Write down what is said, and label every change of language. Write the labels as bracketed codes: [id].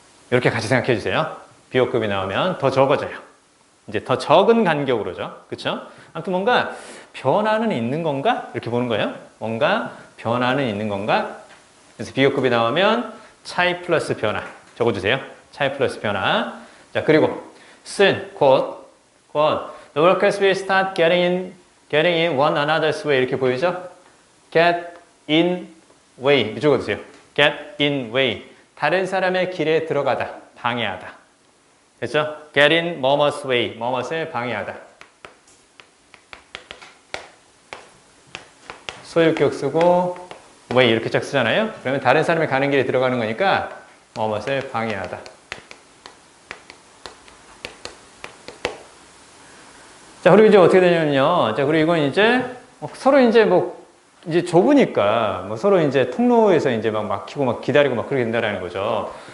[ko] 이렇게 같이 생각해 주세요. 비교급이 나오면 더 적어져요. 이제 더 적은 간격으로죠. 그쵸? 아무튼 뭔가 변화는 있는 건가? 이렇게 보는 거예요. 뭔가 변화는 있는 건가? 그래서 비교급이 나오면 차이 플러스 변화. 적어주세요. 차이 플러스 변화. 자, 그리고 [en] soon, [ko] 곧 [en] the workers will start getting in one another's way [ko] 이렇게 보이죠? [en] get in way [ko] 이쪽으로 주세요. [en] get in way [ko] 다른 사람의 길에 들어가다, 방해하다. 됐죠? get in 뭐뭐's way 뭐뭇을 방해하다. 소유격 쓰고 way 이렇게 쫙 쓰잖아요. 그러면 다른 사람이 가는 길에 들어가는 거니까 뭐뭇을 방해하다. 자, 그리고 이제 어떻게 되냐면요. 자, 그리고 이건 이제 서로 이제 이제 좁으니까 서로 이제 통로에서 이제 막 막히고 막 기다리고 막 그렇게 된다라는 거죠.